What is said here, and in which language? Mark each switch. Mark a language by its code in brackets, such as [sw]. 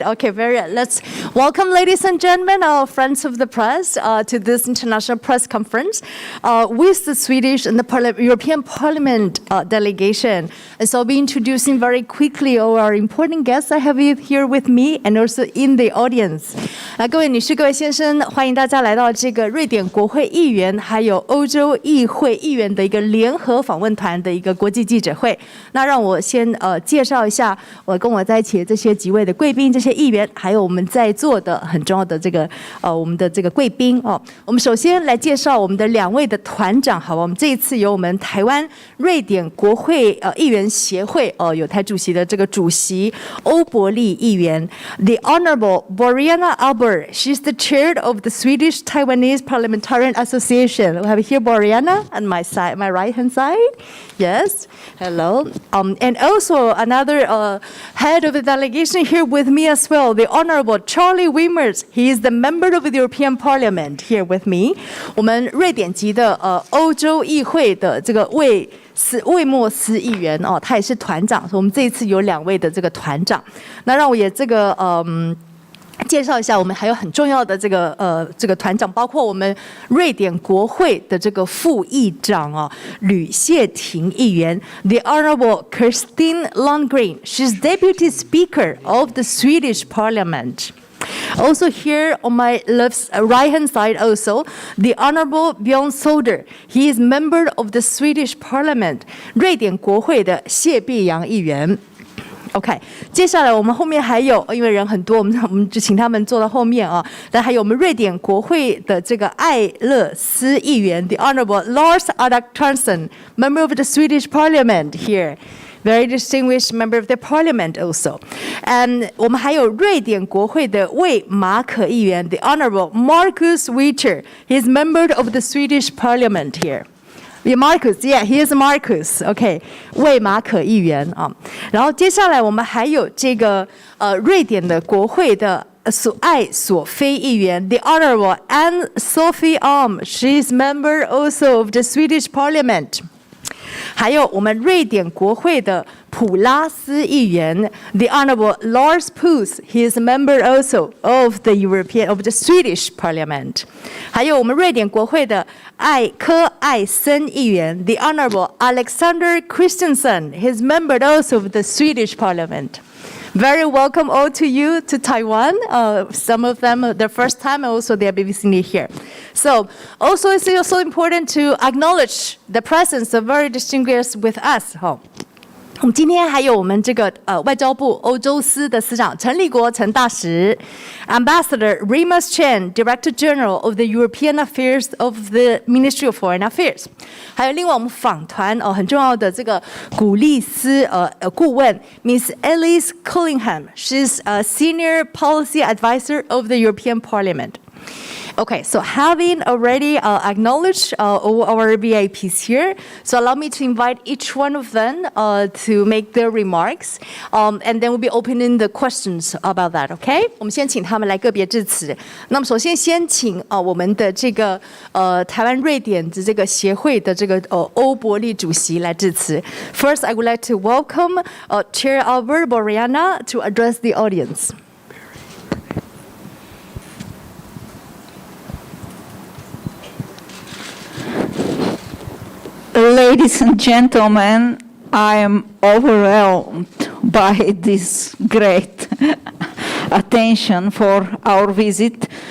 [en] Okay, let's welcome, ladies and gentlemen, our friends of the press, to this international press conference with the Swedish and the European Parliament delegation. And so I'll be introducing very quickly all our important guests I have here with me and also in the audience. [zh] 各位女士、各位先生，欢迎大家来到这个瑞典国会议员还有欧洲议会议员的一个联合访问团的一个国际记者会。那让我先介绍一下我跟我在一起的这些几位的贵宾，这些议员，还有我们在座的很重要的这个我们的这个贵宾哦。我们首先来介绍我们的两位的团长，好吧？我们这一次由我们台湾瑞典国会议员协会有台主席的这个主席欧伯利议员 ，The Honorable Boriana Albert. [en] She's the chair of the Swedish Taiwanese Parliamentarian Association. We have here Boriana on my side, my right hand side. Yes, hello. And also another head of the delegation here with me as well, the Honorable Charlie Wimmers. He is the member of the European Parliament here with me. [zh] 我们瑞典籍的欧洲议会的这个魏莫斯议员哦，他也是团长。所以我们这一次有两位的这个团长。那让我也这个介绍一下，我们还有很重要的这个团长，包括我们瑞典国会的这个副议长哦，吕谢婷议员 ，The Honorable Christine Lundgren. [en] She's Deputy Speaker of the Swedish Parliament. Also here on my right hand side also, the Honorable Björn Söder. He is member of the Swedish Parliament. [zh] 瑞典国会的谢碧阳议员。OK， 接下来我们后面还有，因为人很多，我们就请他们坐到后面啊。但还有我们瑞典国会的这个艾勒斯议员 ，The Honorable Lars Christensen, [en] member of the Swedish Parliament here. Very distinguished member of the Parliament also. [zh] And 我们还有瑞典国会的魏马可议员 ，The Honorable Markus Wicher. [en] He is member of the Swedish Parliament here.Yeah, Marcus. Yeah, he is Marcus. OK， 魏马可议员啊。 [zh] 然后接下来我们还有这个瑞典的国会的艾索菲议员 ，The Honorable Anne Sophie Alm. [en] She is member also of the Swedish Parliament. [zh] 还有我们瑞典国会的普拉斯议员 ，The Honorable Lars Puus. [en] He is a member also of the Swedish Parliament. [zh] 还有我们瑞典国会的柯艾森议员 ，The Honorable Alexander Christensen. [en] He is member also of the Swedish Parliament. Very welcome all to you to Taiwan. Some of them their first time, and also they are visiting here. So also it's also important to acknowledge the presence of very distinguished with us. [zh] 我们今天还有我们这个外交部欧洲司的司长陈立国陈大使 ，Ambassador Rimas Chen, [en] Director General of the European Affairs of the Ministry of Foreign Affairs， [zh] 还有另外我们访团很重要的这个古利斯顾问 Miss Elise Collingham， [en] she's a Senior Policy Advisor of the European Parliament。 Okay, so having already acknowledged all our VIPs here, so allow me to invite each one of them to make their remarks, and then we'll be opening the questions about that, okay? [zh] 我们先请他们来个别致辞。那么首先请我们的这个台湾瑞典的这个协会的这个欧伯利主席来致辞。 [en] First, I would like to welcome Chair Albert Borriana to address the audience. Ladies and gentlemen, I am overwhelmed by this great attention for our visit.